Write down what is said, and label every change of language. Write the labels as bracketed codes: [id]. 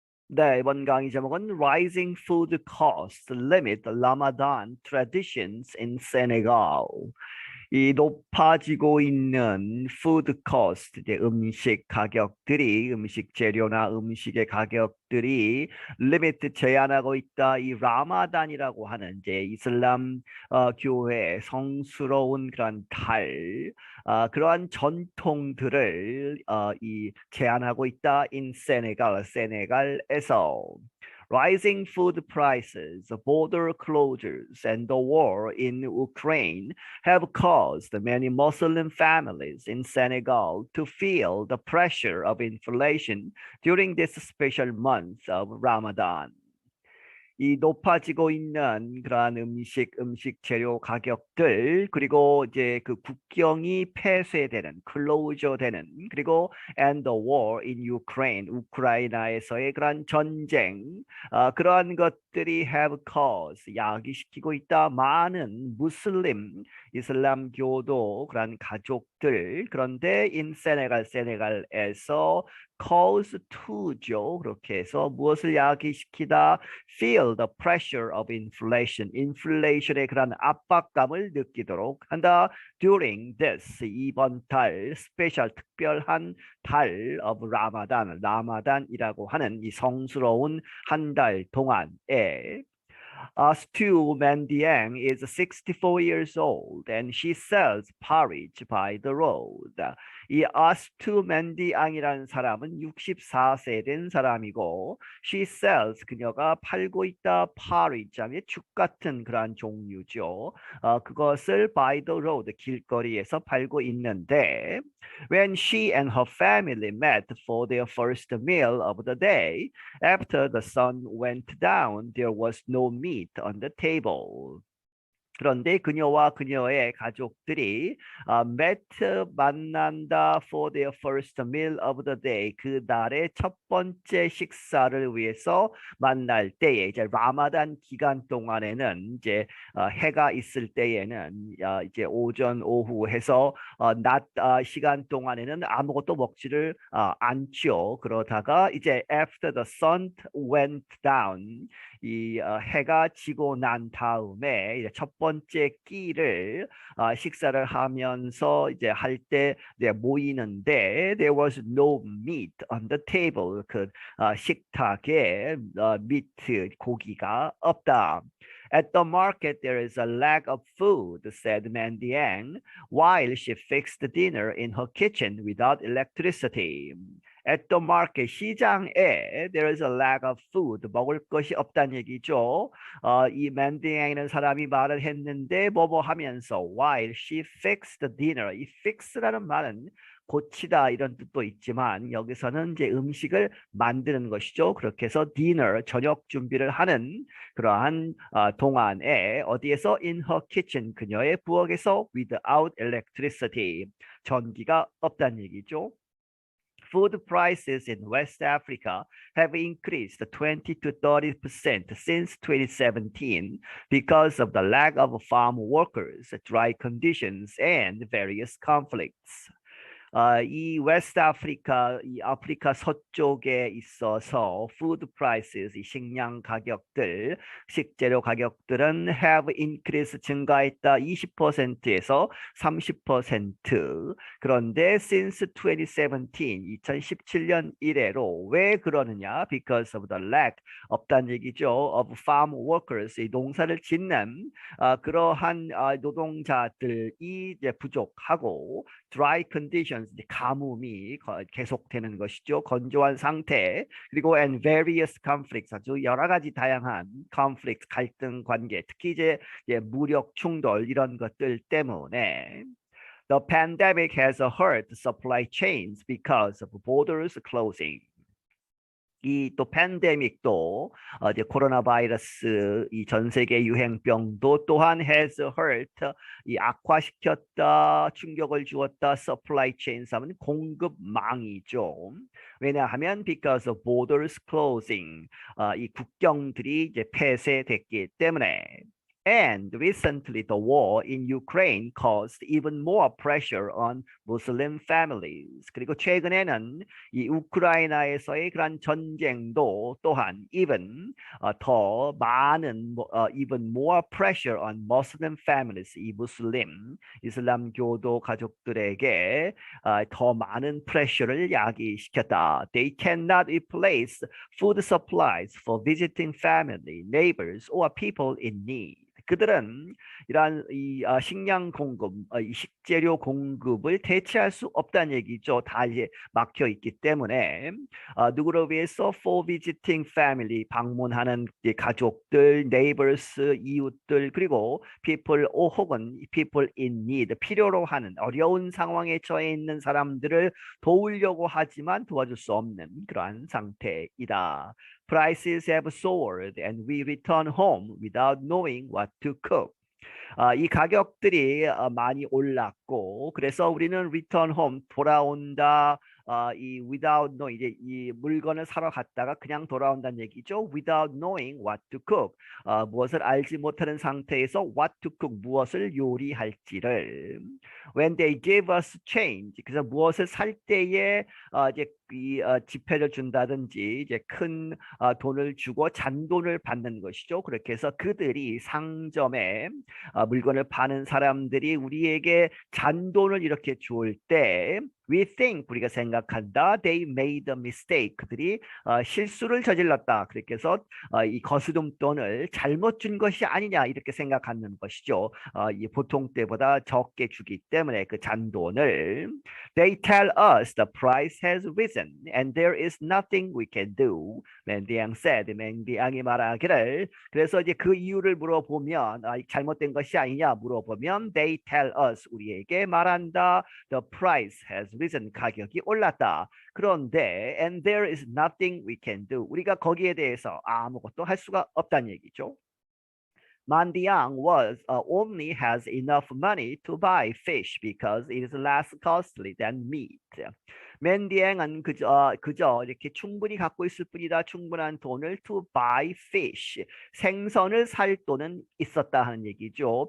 [ko] 네, 이번 강의 제목은 [en] Rising Food Costs Limit Ramadan Traditions in Senegal. [ko] 이 높아지고 있는 푸드 코스트, 이제 음식 가격들이, 음식 재료나 음식의 가격들이 리미트 제한하고 있다. 이 라마단이라고 하는 이제 이슬람 교회의 성스러운 그런 달, 그러한 전통들을 이 제한하고 있다. in 세네갈, 세네갈에서. [en] Rising food prices, border closures, and the war in Ukraine have caused many Muslim families in Senegal to feel the pressure of inflation during this special month of Ramadan. [ko] 이 높아지고 있는 그러한 음식 재료 가격들, 그리고 이제 그 국경이 폐쇄되는, 클로저되는, 그리고 [en] and the war in Ukraine, [ko] 우크라이나에서의 그러한 전쟁, 그러한 것들이 [en] have caused, [ko] 야기시키고 있다. 많은 무슬림, 이슬람교도 그러한 가족들, 그런데 in 세네갈, 세네갈에서 cause to죠. 그렇게 해서 무엇을 야기시키다? [en] Feel the pressure of inflation. [ko] 인플레이션의 그런 압박감을 느끼도록 한다. [en] During this, [ko] 이번 달, 스페셜 특별한 달 [en] of [ko] 라마단, 라마단이라고 하는 이 성스러운 한 달 동안에 [en] Stu Mendiang is 64 years old and she sells porridge by the road. [ko] 이 아스투 맨디앙이라는 사람은 64세 된 사람이고 [en] she sells [ko] 그녀가 팔고 있다 porridge 하면 죽 같은 그러한 종류죠. 그것을 [en] by the road [ko] 길거리에서 팔고 있는데 [en] when she and her family met for their first meal of the day after the sun went down, there was no meat on the table. [ko] 그런데 그녀와 그녀의 가족들이 [en] met [ko] 만난다 [en] for their first meal of the day [ko] 그 날의 첫 번째 식사를 위해서 만날 때에 이제 라마단 기간 동안에는 이제 해가 있을 때에는 이제 오전 오후 해서 낮 시간 동안에는 아무것도 먹지를 않죠. 그러다가 이제 [en] after the sun went down [ko] 이 해가 지고 난 다음에 이제 첫 번째 끼를 식사를 하면서 이제 할 때 모이는데 [en] there was no meat on the table [ko] 그 식탁에 미트 고기가 없다. [en] At the market, there is a lack of food, said Mandiang, while she fixed dinner in her kitchen without electricity. At the market, [ko] 시장에 [en] there is a lack of food, [ko] 먹을 것이 없다는 얘기죠. 이 맨딩이라는 사람이 말을 했는데 뭐뭐 하면서 [en] while she fixed the dinner, [ko] 이 fix라는 말은 고치다 이런 뜻도 있지만 여기서는 이제 음식을 만드는 것이죠. 그렇게 해서 dinner, 저녁 준비를 하는 그러한 동안에 어디에서 [en] in her kitchen, [ko] 그녀의 부엌에서 [en] without electricity, [ko] 전기가 없다는 얘기죠. [en] Food prices in West Africa have increased 20 to 30% since 2017 because of the lack of farm workers, dry conditions, and various conflicts. [ko] 이 웨스트 아프리카, 이 아프리카 서쪽에 있어서 푸드 프라이스, 이 식량 가격들, 식재료 가격들은 [en] have increased [ko] 증가했다 20%에서 30%. 그런데 [en] since 2017, [ko] 2017년 이래로 왜 그러느냐? [en] Because of the lack, [ko] 없다는 얘기죠. [en] of farm workers, [ko] 이 농사를 짓는 그러한 노동자들이 이제 부족하고 [en] dry conditions, [ko] 가뭄이 계속되는 것이죠. 건조한 상태. 그리고 [en] and various conflicts, [ko] 아주 여러 가지 다양한 conflict, 갈등 관계, 특히 이제 무력 충돌 이런 것들 때문에 [en] The pandemic has hurt supply chains because of borders closing. [ko] 이 또 팬데믹도 이제 코로나 바이러스 이 전 세계 유행병도 또한 [en] has hurt [ko] 이 악화시켰다 충격을 주었다 [en] supply chains [ko] 하면 공급망이죠. 왜냐하면 [en] because of borders closing [ko] 이 국경들이 이제 폐쇄됐기 때문에 [en] And recently, the war in Ukraine caused even more pressure on Muslim families. [ko] 그리고 최근에는 이 우크라이나에서의 그런 전쟁도 또한 더 많은 [en] even more pressure on Muslim families. [ko] 이 무슬림 이슬람교도 가족들에게 더 많은 프레셔를 야기시켰다. [en] They cannot replace food supplies for visiting family, neighbors, or people in need. [ko] 그들은 이러한 식량 공급, 이 식재료 공급을 대체할 수 없다는 얘기죠. 다 이제 막혀 있기 때문에 누구를 위해서 [en] for visiting family [ko] 방문하는 가족들, neighbors 이웃들 그리고 people 혹은 [en] people in need [ko] 필요로 하는 어려운 상황에 처해 있는 사람들을 도우려고 하지만 도와줄 수 없는 그러한 상태이다. [en] Prices have soared and we return home without knowing what to cook. [ko] 이 가격들이 많이 올랐고 그래서 우리는 [en] return home [ko] 돌아온다. 이 [en] without knowing [ko] 이제 이 물건을 사러 갔다가 그냥 돌아온다는 얘기죠. [en] Without knowing what to cook [ko] 무엇을 알지 못하는 상태에서 [en] what to cook [ko] 무엇을 요리할지를 [en] when they gave us change [ko] 그래서 무엇을 살 때에 이제 지폐를 준다든지 이제 큰 돈을 주고 잔돈을 받는 것이죠. 그렇게 해서 그들이 상점에 물건을 파는 사람들이 우리에게 잔돈을 이렇게 줄 때 [en] we think [ko] 우리가 생각한다 [en] they made a mistake [ko] 그들이 실수를 저질렀다 그렇게 해서 이 거스름돈을 잘못 준 것이 아니냐 이렇게 생각하는 것이죠. 이 보통 때보다 적게 주기 때문에 그 잔돈을 [en] they tell us the price has risen and there is nothing we can do. [ko] 맨디앙 said 맨디앙이 말하기를 그래서 이제 그 이유를 물어보면 잘못된 것이 아니냐 물어보면 [en] they tell us [ko] 우리에게 말한다 [en] the price has risen [ko] 가격이 올랐다. 그런데 [en] and there is nothing we can do [ko] 우리가 거기에 대해서 아무것도 할 수가 없다는 얘기죠. [en] Mandiang only has enough money to buy fish because it is less costly than meat. [ko] 맨디앵은 그저 이렇게 충분히 갖고 있을 뿐이다. 충분한 돈을 [en] to buy fish. [ko] 생선을 살 돈은 있었다 하는 얘기죠.